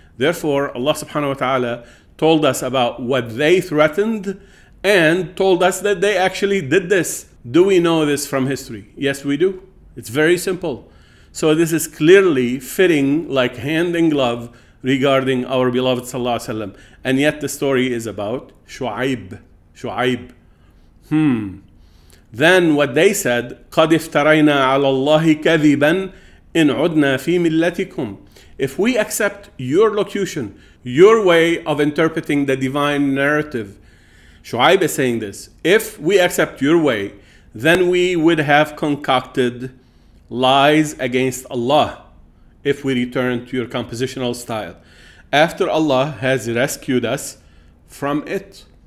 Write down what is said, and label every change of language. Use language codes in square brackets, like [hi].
[en] Therefore, Allah subhanahu wa ta'ala told us about what they threatened and told us that they actually did this. Do we know this from history? Yes, we do. It's very simple. So this is clearly fitting like hand in glove regarding our beloved sallallahu alaihi wasallam. And yet the story is about Shuayb. Then what they said, [ar] قَدْ افْتَرَيْنَا عَلَى اللَّهِ كَذِبًا إِنْ عُدْنَا فِي مِلَّتِكُمْ. [en] If we accept your locution, your way of interpreting the divine narrative, Shuayb is saying this, if we accept your way, then we would have concocted lies against Allah if we return to your compositional style, after Allah has rescued us from it.